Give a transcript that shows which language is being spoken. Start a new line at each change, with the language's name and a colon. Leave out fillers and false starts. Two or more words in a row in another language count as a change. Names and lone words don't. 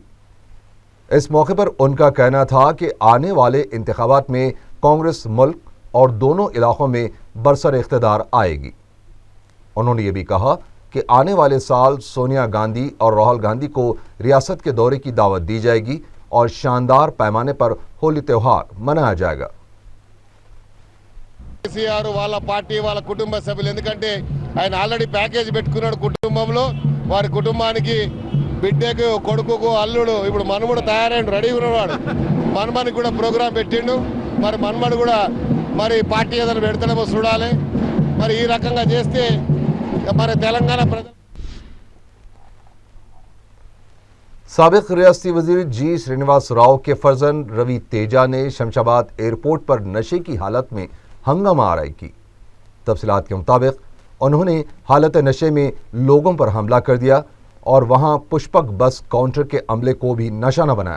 Urdu: اس موقع پر ان کا کہنا تھا کہ آنے والے انتخابات میں کانگریس ملک اور دونوں علاقوں میں برسر اقتدار آئے گی۔ انہوں نے یہ بھی کہا کہ آنے والے سال سونیا گاندھی اور راہل گاندھی کو ریاست کے دورے کی دعوت دی جائے گی اور شاندار پیمانے پر ہولی تہوار منایا جائے گا۔
Telugu: కేసీఆర్ వాళ్ళ పార్టీ వాళ్ళ కుటుంబ సభ్యులు ఎందుకంటే ఆయన
English: already package
Telugu: పెట్టుకున్నాడు కుటుంబంలో వారి కుటుంబానికి బిడ్డకు కొడుకుకు అల్లుడు ఇప్పుడు మనముడు తయారైన రెడీ ఉన్నవాడు మనమని కూడా ప్రోగ్రాం పెట్టిండు మరి మనమడు కూడా మరి పార్టీ ఏదైనా పెడతాడేమో చూడాలి మరి ఈ రకంగా చేస్తే మరి తెలంగాణ ప్రజలు
Urdu: سابق ریاستی وزیر جی سرینواس راؤ کے فرزند روی تیجا نے شمشاباد ایئرپورٹ پر نشے کی حالت میں ہنگامہ آرائی کی۔ تفصیلات کے مطابق انہوں نے حالت نشے میں لوگوں پر حملہ کر دیا اور وہاں پشپک بس کاؤنٹر کے عملے کو بھی نشانہ بنایا۔